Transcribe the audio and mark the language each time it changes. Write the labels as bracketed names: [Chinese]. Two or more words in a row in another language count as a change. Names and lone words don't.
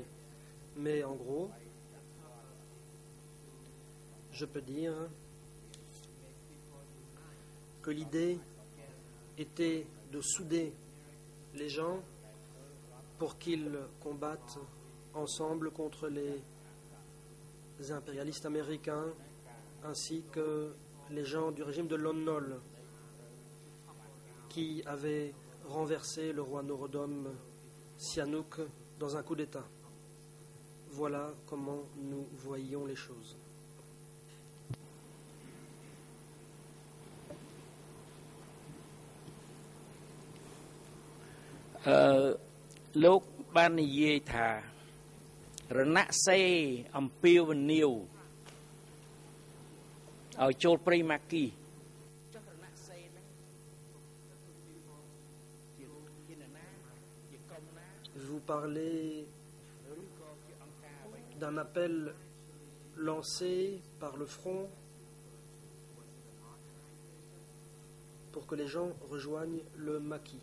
[French] Mais en gros, je peux dire que l'idée était de souder les gens pour qu'ils combattent ensemble contre les impérialistes américains ainsi que les gens du régime de Lon Nol qui avaient renversé le roi Norodom Sihanouk dans un coup d'État. Voilà comment nous voyions les choses. [Khmer] លោកបាននិយាយថារណសេរអំពាវនាវឲ្យចូលព្រៃម៉ាគី [French] Vous parlez d'un appel lancé par le front pour que les gens rejoignent le maquis.